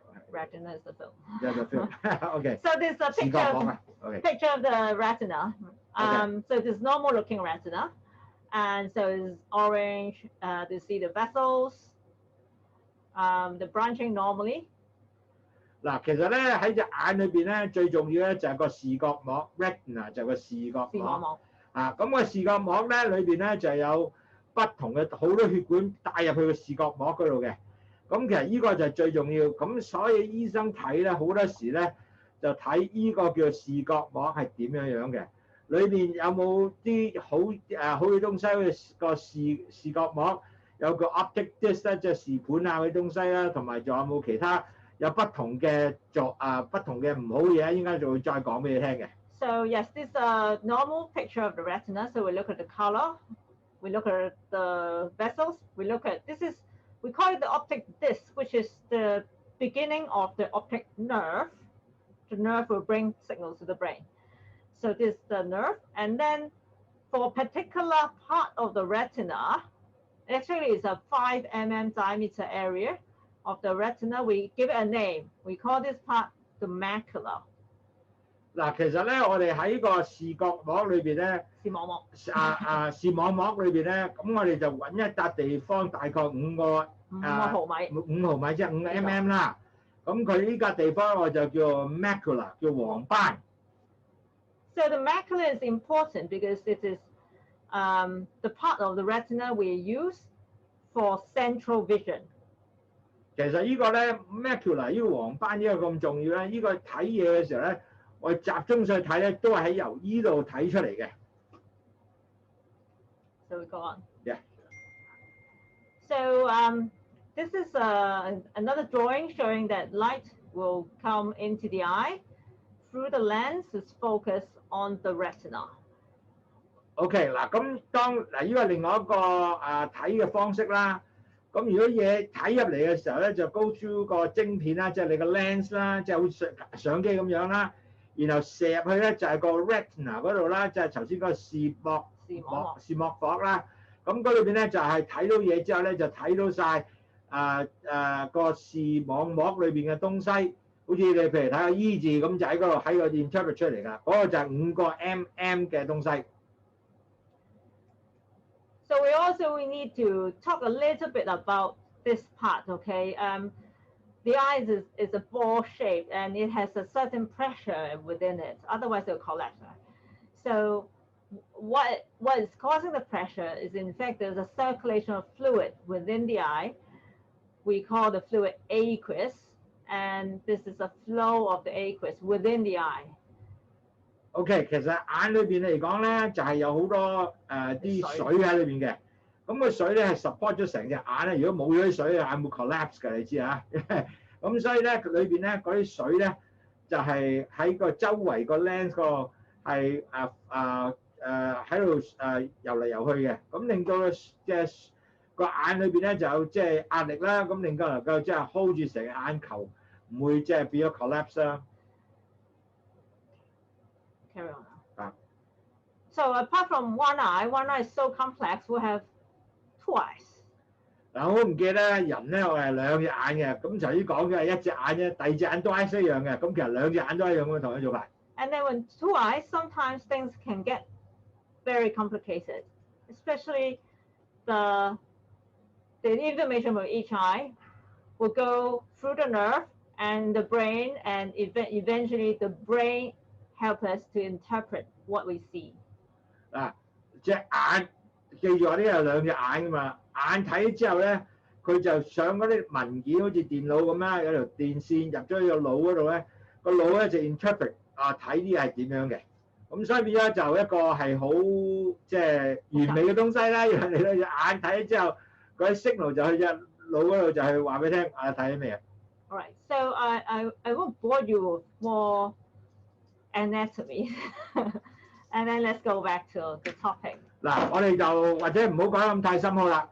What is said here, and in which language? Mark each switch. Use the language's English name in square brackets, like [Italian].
[English] Retina is the film. Yeah, the film. Okay. So there's a picture of the retina. So there's normal looking retina. And so it's orange. You see the vessels, the branching normally. [Cantonese] 嗱，其實咧喺隻眼裏邊咧，最重要咧就係個視覺膜 retina 就係個視覺膜。咁個視覺膜咧裏邊咧就有不同嘅好多血管帶入去個視覺膜嗰度嘅。咁其實呢個就係最重要。咁所以醫生睇咧好多時咧就睇呢個叫視覺膜係點樣嘅。裏邊有冇啲好嘅東西？好似個視覺膜有個 optic disc 咧，即係視盤啊嗰啲東西啦，同埋仲有冇其他有不同嘅不同嘅唔好嘢？應該就會再講俾你聽嘅。 [English] So yes, this is a normal picture of the retina. So we look at the color, we look at the vessels, we call it the optic disc, which is the beginning of the optic nerve. The nerve will bring signals to the brain. So this is the nerve, and then for a particular part of the retina, actually it's a 5 mm diameter area of the retina. We give it a name. We call this part the macula. [Cantonese] 嗱，其實咧，我哋喺個視覺膜裏邊咧，視網膜，視網膜裏邊咧，咁我哋就揾一笪地方，大概5毫米，即係5 mm 啦。咁佢呢笪地方我就叫 macula， 叫黃斑。 [English] So the macula is important because it is the part of the retina we use for central vision. [Cantonese] 其實呢個咧 macula 呢個黃斑呢個咁重要咧，呢個睇嘢嘅時候咧，我集中上去睇咧，都係由呢度睇出嚟嘅。 [English] So we go on. Yeah. So this is another drawing showing that light will come into the eye through the lens is focused on the retina. [Cantonese] OK 嗱，咁呢個係另外一個睇嘅方式啦。咁如果嘢睇入嚟嘅時候咧，就 [English] go through [Cantonese] 個晶片啦，即係你個 lens 啦，即係好似相機咁樣啦。然後射入去咧就係個 retina 嗰度啦，即係頭先嗰個視網膜啦。咁嗰裏邊咧就係睇到嘢之後咧，就睇到晒個視網膜裏邊嘅東西。好似你譬如睇個 E 字咁，就喺嗰度喺個 interpret 出嚟㗎。嗰個就係5個 mm 嘅東西。 [English] So we need to talk a little bit about this part, okay? The eye is a ball shape and it has a certain pressure within it, otherwise it will collapse. So what is causing the pressure is in fact there's a circulation of fluid within the eye. We call the fluid aqueous, and this is a flow of the aqueous within the eye. [Cantonese] OK， 其實眼裏邊嚟講咧，就係有好多啲水喺裏邊嘅。咁個水咧係 support 咗成隻眼咧。如果冇咗啲水，眼會 collapse 㗎，你知啊？咁所以咧，裏邊咧嗰啲水咧就係喺個周圍個 lens 個係喺度游嚟游去嘅。咁令到即係個眼裏邊咧就有即係壓力啦。咁令到能夠即係 hold 住成個眼球，唔會即係變咗 collapse 啦。 [English] Carry on. So apart from one eye is so complex. We have two eyes. [Cantonese] 嗱，我唔記得人咧，我係2隻眼嘅。咁頭先講嘅係1隻眼啫，第2隻眼都係一樣嘅。咁其實2隻眼都係一樣咁同樣做法。 [English] And then when two eyes, sometimes things can get very complicated, especially the information from each eye will go through the nerve and the brain, and eventually the brain help us to interpret what we see. [Cantonese] 嗱，隻眼記住我呢有2隻眼㗎嘛，眼睇之後咧，佢就上嗰啲文件，好似電腦咁啦，有條電線入咗去個腦嗰度咧，個腦咧就 interpret 睇啲係點樣嘅。咁所以變咗就一個係好即係完美嘅東西啦。讓你對隻眼睇之後，嗰啲 signal 就去隻腦嗰度就係話俾你聽睇咗咩啊。 [English] All right, so I won't bore you with more anatomy, and then let's go back to the topic. [Cantonese] 嗱，我哋就或者唔好講得咁太深奧啦。